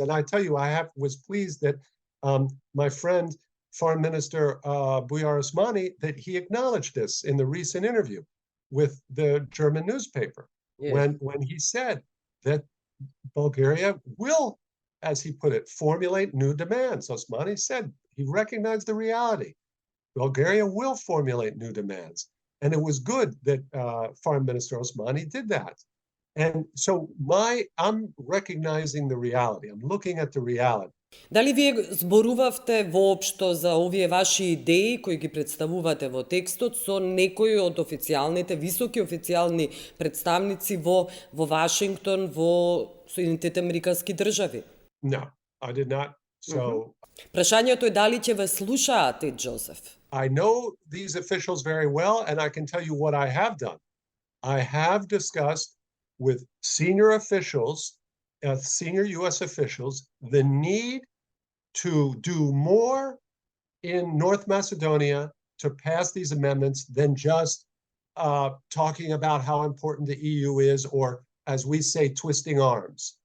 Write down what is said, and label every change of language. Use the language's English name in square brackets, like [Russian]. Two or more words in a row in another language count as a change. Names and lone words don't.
[English] And I tell you, I was pleased that my friend, Foreign Minister Bujar Osmani, that he acknowledged this in the recent interview with the German newspaper, yes, when he said that Bulgaria will, as he put it, formulate new demands. Osmani said he recognized the reality. Bulgaria will formulate new demands. And it was good that Foreign Minister Osmani did that. And so I'm recognizing the reality. I'm looking at the reality. [Macedonian] Дали вие зборувавте воопшто за овие ваши идеи кои ги представувате во текстот со некои од официјалните, високи официјални представници во Вашингтон, во Соединетите Американски држави? [English] No, I did not. So [Macedonian] Прашањето е дали ќе ве слушаат, Џозеф? [English] I know these officials very well, and I can tell you what I have done. I have discussed with senior officials, senior U.S. officials, the need to do more in North Macedonia to pass these amendments than just talking about how important the EU is, or, as we say, twisting arms.